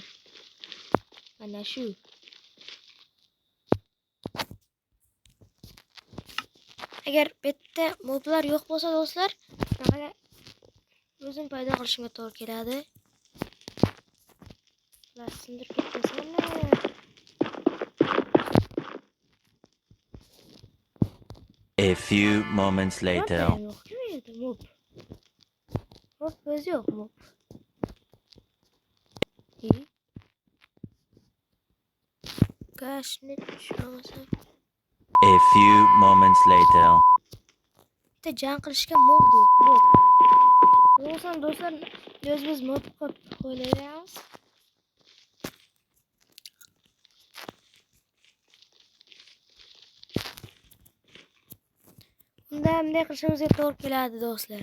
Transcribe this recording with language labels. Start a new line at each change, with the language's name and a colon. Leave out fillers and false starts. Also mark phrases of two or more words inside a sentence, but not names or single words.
Uzbek: Mana shu. Agar bitta moblar yo'q bo'lsa do'stlar, bunaqa o'zim paydo qilishimga to'g'ri keladi. Ular sindirib ketmasinlar.
English: A few moments later.
Uzbek: Mob. Mob o'zi yo'q mob. Gashni tushunmasam.
English: A few moments later.
Uzbek: Bitta jang qilishga mob yo'q. Mob. Bo'lsam do'stlar, biz mob qilib o'ynaymiz. Bunday qilishimizga to'g'ri keladi do'stlar.